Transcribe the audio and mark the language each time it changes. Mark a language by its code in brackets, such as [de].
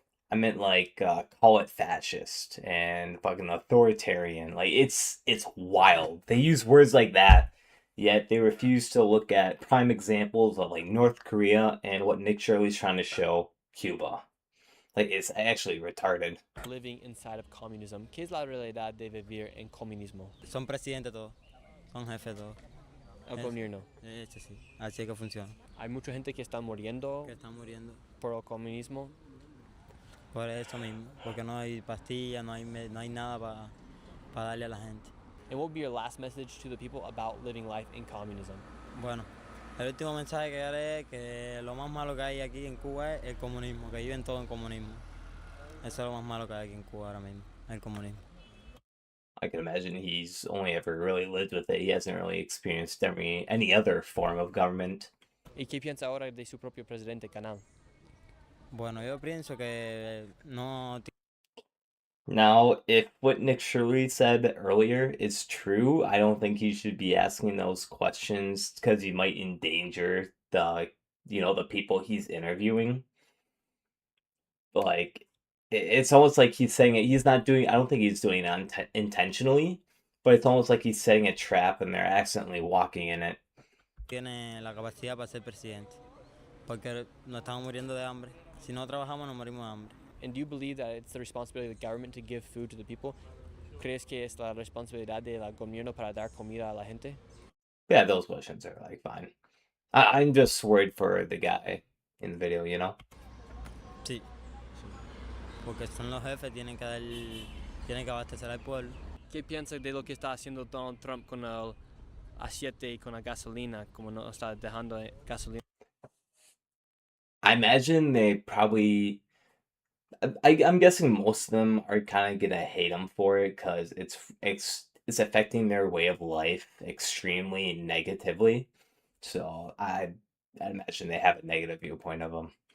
[en] I meant like call it fascist and fucking authoritarian. Like it's wild. They use words like that, yet they refuse to look at prime examples of like North Korea and what Nick Shirley's trying to show Cuba. Like it's actually retarded. living inside of communism? [es] ¿Qué es la realidad de vivir en comunismo? Son presidentes todos, son jefes todos. El gobierno. Sí, así es que funciona. Hay mucha gente que está muriendo Que están muriendo por el comunismo. por eso mismo, porque no hay pastillas, no hay nada para darle a la gente. [en] And what would be your last message to the people about living life in communism? [es] Bueno, el último mensaje que daré es que lo más malo que hay aquí en Cuba es el comunismo, que viven todo en comunismo. Eso es lo más malo que hay aquí en Cuba ahora mismo, el comunismo. [en] I can imagine he's only ever really lived with it. He hasn't really experienced any other form of government. [es] ¿Y qué piensa ahora de su propio presidente, Canal? Bueno, yo pienso que no. [en] Now, if what Nick Shirley said earlier is true, I don't think he should be asking those questions because he might endanger the people he's interviewing. Like, it's almost like he's saying it. He's not doing. I don't think he's doing it intentionally, but it's almost like he's setting a trap and they're accidentally walking in it. [es] Tiene la capacidad para ser presidente, porque nos estamos muriendo de hambre. Si no trabajamos, nos morimos de hambre. [en] And do you believe that it's the responsibility of the government to give food to the people? [es] ¿Crees que es la responsabilidad del gobierno para dar comida a la gente? [en] Yeah, those questions are like fine. I'm just worried for the guy in the video, you know? [es] Sí, porque son los jefes, tienen que abastecer al pueblo. ¿Qué piensa de lo que está haciendo Donald Trump con el aceite y con la gasolina, como no está dejando gasolina? [en] I imagine they probably. I'm guessing most of them are kind of gonna hate him for it because it's affecting their way of life extremely negatively. So I'd imagine they have a negative viewpoint of him.